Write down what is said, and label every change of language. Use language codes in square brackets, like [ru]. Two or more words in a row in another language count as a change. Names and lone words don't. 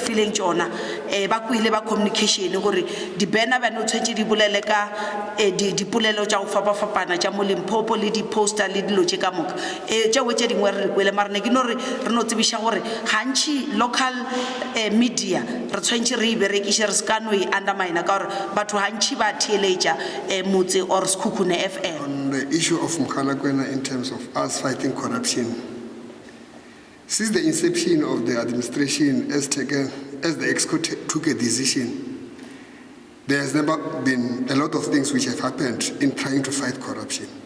[nso] fileng tšona ba kwele ba communication gore di banner ba no tshwantse di bolele ka dipolelo tša go fapafapana tša mo Limpopo le di poster le dilo tše ka moka tšeo tše dingwe re le kwele mara ne ke no re no tsebiša gore gantši [en] local media [nso] re tshwantse re berekiše re ska no e undermine ka gore batho gantši ba theeletša Motse or Sekhukhune FM. [en] On the issue of Mkhalakwena in terms of us fighting corruption, since the inception of the administration as the EXCO took a decision, there has never been a lot of things which have happened in trying to fight corruption.